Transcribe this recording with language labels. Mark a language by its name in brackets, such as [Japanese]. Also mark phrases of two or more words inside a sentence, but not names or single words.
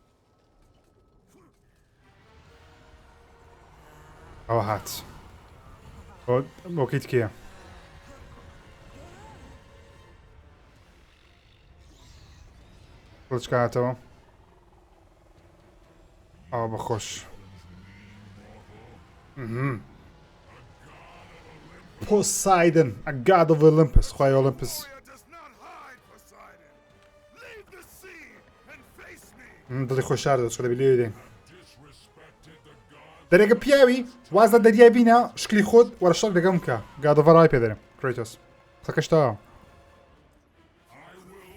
[Central Kurdish] ئەوە هات بۆکەیت کێە ڕچکە هاتەوە ئەوە بەخۆش پۆسایدن [English] a god of Olympus [Central Kurdish] خوای Olympus دڵی خۆی شاردە چۆ دەبی لێ دێن دەرێکە پیاوی وازە دەریای بینە شکلی خۆت وەرە شەڕ لەگەڵ بکە گادۆڤەڕای پێ دەرێم کڕیتۆس قسەکەش تەواوە